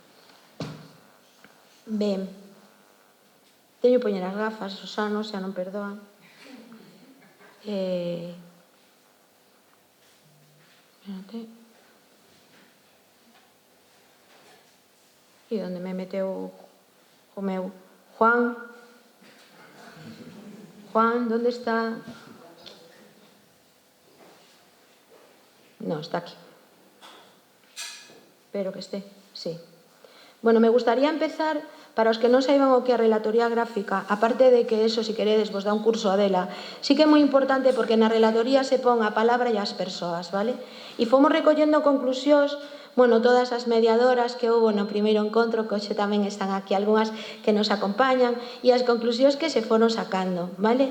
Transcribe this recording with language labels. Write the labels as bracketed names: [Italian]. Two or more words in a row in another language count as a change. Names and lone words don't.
[Galician] Ben, teño que poñer as gafas, os anos xa non perdoan. Espérate. E onde me meteu o meu Juan? [Spanish] Juan, ¿dónde está? No, está aquí. Espero que esté, sí. Bueno, me gustaría empezar [Galician] para os que non saiban o que é a relatoría gráfica, aparte de que eso, se queredes, vos dá un curso a dela, sí que é moi importante porque na relatoría se pon a palabra e as persoas, vale? E fomos recollendo conclusións, bueno, todas as mediadoras que houve no primeiro encontro, que hoxe tamén están aquí algunhas que nos acompañan, e as conclusións que se foron sacando, vale?